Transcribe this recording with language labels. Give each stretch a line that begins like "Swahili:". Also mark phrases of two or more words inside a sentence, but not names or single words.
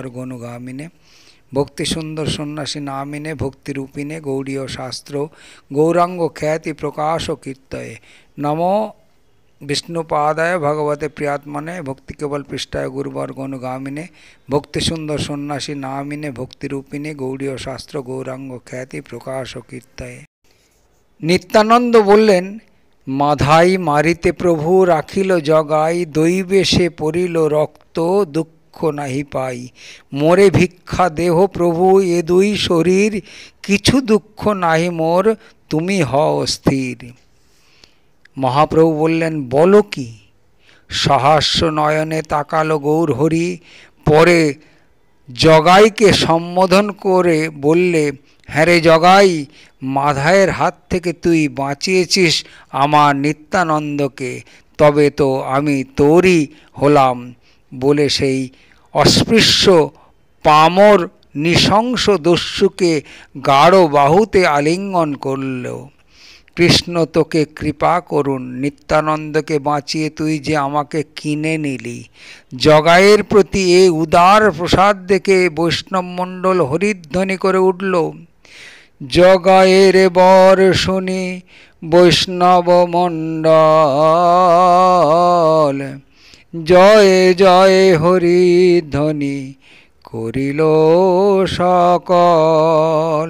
Sanskrit: गनुगामिने भक्ति सुंदर सन्यासी नामिने भक्ति रूपिणे गौड़ीय शास्त्र गौरांग ख्याति प्रकाश कीर्तये नमो विष्णुपादाय भगवते प्रियात्मने भक्ति केवल पृष्ठाय गुरुवर गनुगामिने भक्ति सुंदर सन्यासी नामिने भक्ति रूपिणे गौड़ीय शास्त्र गौरांग ख्याति प्रकाश कीर्तये।
Bangla: নিত্যানন্দ বলেন মাধাই মারিতে প্রভু রাখিল জগাই দৈবে সে পড়িল রক্ত দুখ নহি পাই মোরে ভিক্ষা দেহ প্রভু এ দুই শরীর কিছু দুখ নহি মোর তুমি হও স্থির। মহাপ্রভু বলেন বলো কি সহস্র নয়নে তাকালো গৌর হরি পরে জগাই কে সম্বোধন করে বললে হাঁ রে জগাই মাধায়ের হাত থেকে তুই বাঁচিয়েছিস আমার নিত্যানন্দকে তবে তো আমি তোরই হলাম বলে সেই অস্পৃশ্য পামর নিশংস দস্যুকে গাঢ় বাহুতে আলিঙ্গন করলো কৃষ্ণ তোকে কৃপা করুন নিত্যানন্দ কে বাঁচিয়ে তুই যে আমাকে কিনে নিলি। জগায়ের প্রতি এ উদার প্রসাদ দেখে বৈষ্ণব মণ্ডল হরিধ্বনি করে উঠল জগায়ের বর শুনি বৈষ্ণব মণ্ডল জয় জয় হরি ধ্বনি করিল সকল।